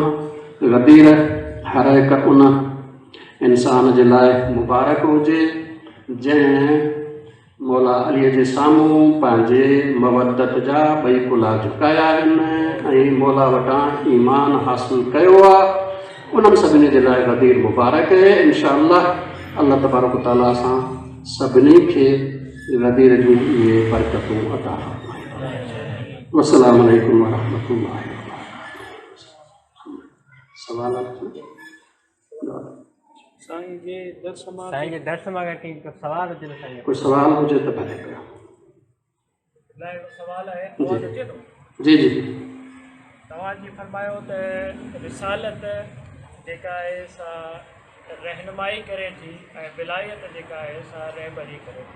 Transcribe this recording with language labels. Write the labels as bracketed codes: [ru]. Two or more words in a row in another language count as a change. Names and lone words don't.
[sd] गदीर हर हिकु उन इंसान जे लाइ मुबारक हुजे जंहिं मौला अलीअ जे साम्हूं पंहिंजे मवदत जा 2 कुल्हा झुकाया आहिनि ऐं मौला वटां ईमान हासिल कयो आहे। उन्हनि सभिनी जे लाइ गदीर मुबारक आहे। इंशाअल्लाह [ar] الله تبارك وتعالى [sd] सां सभिनी खे गदीर जूं इहे बरकतूं अता फरमाए। [ar] والسلام عليكم ورحمة الله وبركاته. [sd] सवाल साईं जे दर्श मां कोई सवाल हुजे त साईं कोई सवाल हुजे त भले कयो। सवाल आहे आवाज़ अचे थो? जी जी। तव्हांजी फरमायो त रिसालत जेका आहे सा रहनुमाई करे थी ऐं विलायत जेका आहे सा रहबरी करे थी।